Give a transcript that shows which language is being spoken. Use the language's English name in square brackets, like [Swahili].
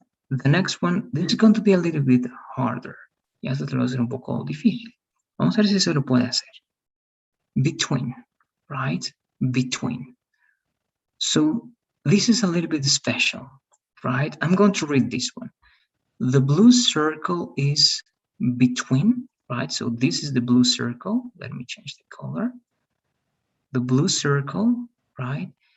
[English] The next one, this is going to be a little bit harder. [Spanish] Ya esto te lo va a hacer un poco difícil. Vamos a ver si se lo puede hacer. [English] Between, right? Between. So this is a little bit special, right? I'm going to read this one. The blue circle is between, right? So this is the blue circle. Let me change the color. The blue circle, right?